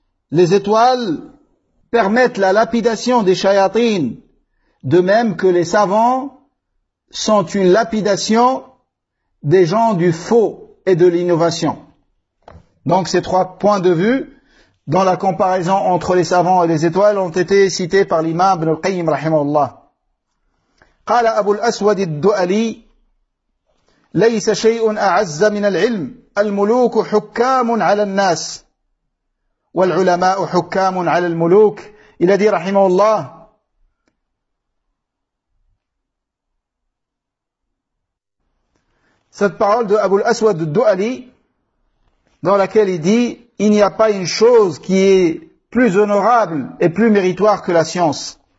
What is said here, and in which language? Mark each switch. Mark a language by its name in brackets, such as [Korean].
[French] Les étoiles permettent la lapidation des shayatines, de même que les savants sont une lapidation des gens du faux et de l'innovation. Donc ces trois points de vue dans la comparaison entre les savants et les étoiles ont été cités par l'imam Ibn al-Qayyim rahimahullah. [Arabic] قال أبو الأسود الدؤلي ليس شيء أعز من العلم الملوك حكام على الناس والعلماء حكام على الملوك. [French] Il a dit rahimahullah, cette parole de Abu al-Aswad al-Du'ali, dans laquelle il dit, il n'y a pas une chose qui est plus honorable et plus méritoire que la science.